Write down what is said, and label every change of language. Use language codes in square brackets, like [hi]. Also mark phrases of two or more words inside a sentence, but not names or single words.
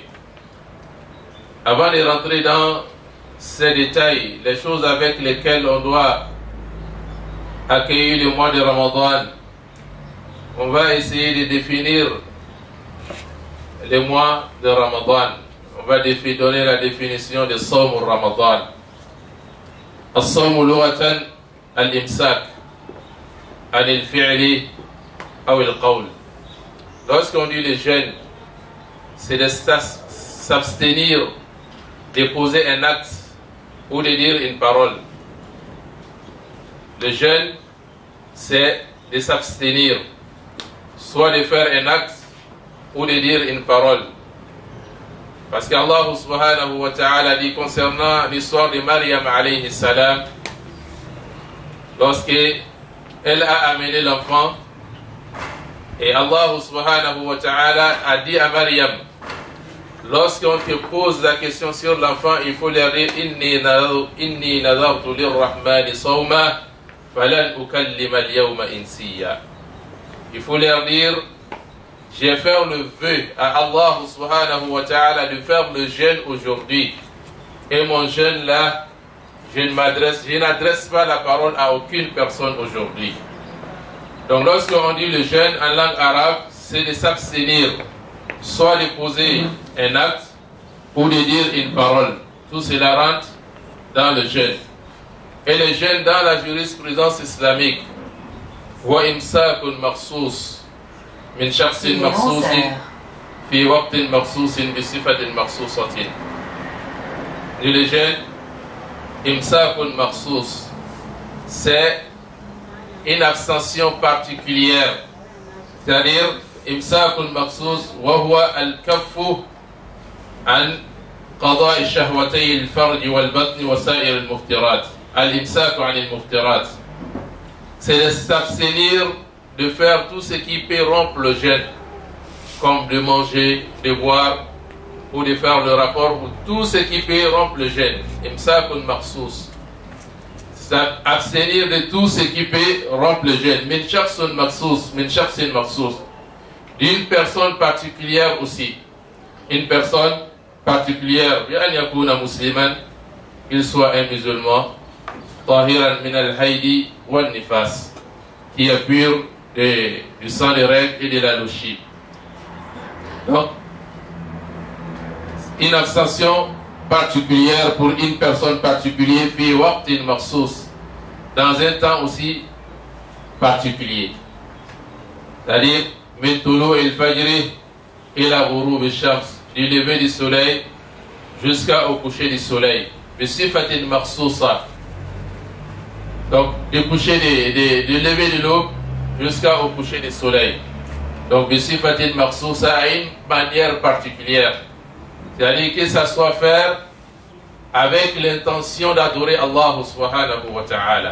[fr] Avant de rentrer dans ces détails, les choses avec lesquelles on doit accueillir le mois de Ramadan, on va essayer de définir le mois de Ramadan. On va donner la définition de [ar] صوم رمضان. الصوم لغة الإمساك عن الفعل أو القول. [fr] Lorsqu'on dit le jeûne, c'est de s'abstenir de poser un acte ou de dire une parole. Le jeûne, c'est de s'abstenir, soit de faire un acte ou de dire une parole. Parce qu' [ar] الله سبحانه وتعالى [fr] dit concernant l'histoire de [ar] مريم عليه السلام, [fr] lorsqu'elle a amené l'enfant, et [ar] الله سبحانه وتعالى [fr] a dit à Maryam, lorsqu'on te pose la question sur l'enfant, il faut leur dire [ar] إني نذرت للرحمن صوما فلن أكلم اليوم إنسيا. [fr] Il faut leur dire, j'ai fait le vœu à [ar] الله سبحانه وتعالى [fr] de faire le jeûne aujourd'hui. Et mon jeûne là, je n'adresse pas la parole à aucune personne aujourd'hui. Donc lorsqu'on dit le jeûne en langue arabe, c'est de s'abstenir, soit de poser un acte ou de dire une parole. Tout cela rentre dans le jeûne. Et le jeûne dans la jurisprudence islamique, [ar] وإمساك مخصوص من شخص مخصوص في وقت مخصوص بصفة مخصوصة. [fr] Le jeûne, [ar] إمساك مخصوص, [fr] c'est une abstention particulière, c'est-à-dire [ar] إمساك مخصوص وهو الكف عن قضاء شهوتي الفرج والبطن وسائر المفطرات. الإمساك عن المفطرات, [fr] c'est de s'abstenir de faire tout ce qui peut rompre le jeûne, comme de manger, de boire ou de faire le rapport, ou tout ce qui peut rompre le jeûne. [ar] إمساك مخصوص, [fr] abstenir de tout ce qui peut rompre le jeûne. [ar] من شخص مخصوص, [fr] d'une personne particulière aussi. Une personne particulière, [ar] بأن يكون مسلما, [fr] qu'il soit un musulman, [ar] طاهرا من الحيض والنفاس, [fr] qui est pur du sang des règles et de la louchie. Donc, une abstention particulière pour une personne particulière, [ar] في وقت مخصوص, [fr] dans un temps aussi particulier. C'est-à-dire, [ar] من طلوع الفجر إلى غروب الشمس, [fr] du lever du soleil jusqu'au coucher du soleil. [ar] بصفة مخصوصة. [fr] Donc, du lever de l'aube jusqu'au coucher du soleil. Donc, [ar] بصفة مخصوصة, [fr] à une manière particulière. C'est-à-dire que ça soit faire avec l'intention d'adorer [ar] الله سبحانه وتعالى.